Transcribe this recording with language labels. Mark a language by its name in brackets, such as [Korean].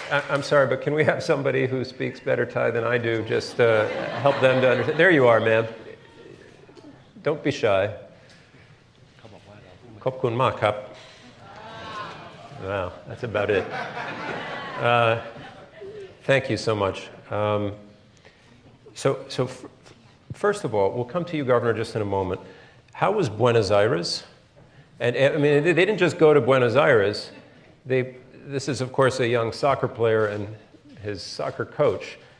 [English] I'm sorry, but can we have somebody who speaks better Thai than I do just help them to understand? There you are, ma'am. Don't be shy. [Thai] ขอบคุณมากครับ [English] Wow, that's about it. Thank you so much. So first of all, we'll come to you, Governor, just in a moment. How was Buenos Aires? And I mean, they didn't just go to Buenos Aires. This is, of course, a young soccer player and his soccer coach.